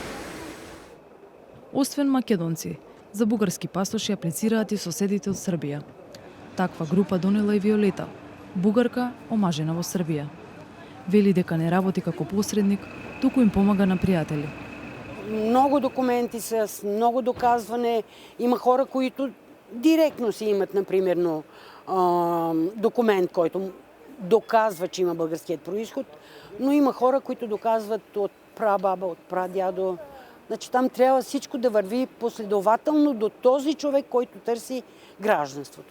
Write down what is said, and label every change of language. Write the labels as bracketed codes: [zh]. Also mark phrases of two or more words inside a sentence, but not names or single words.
[mk] Освен македонци, за бугарски пасоши аплицираат и соседите од Србија. Таква група донела и Виолета, бугарка омажена во Србија. Вели дека не работи како посредник, туку им помага на пријатели. Многу документи се, [bg] многу доказване. Има хора които директно си имат, напримерно, документ, който доказва, че има българският происход, но има хора, които доказват от прабаба, от прадядо. Значи там трябва всичко да върви последователно до този човек, който търси гражданството.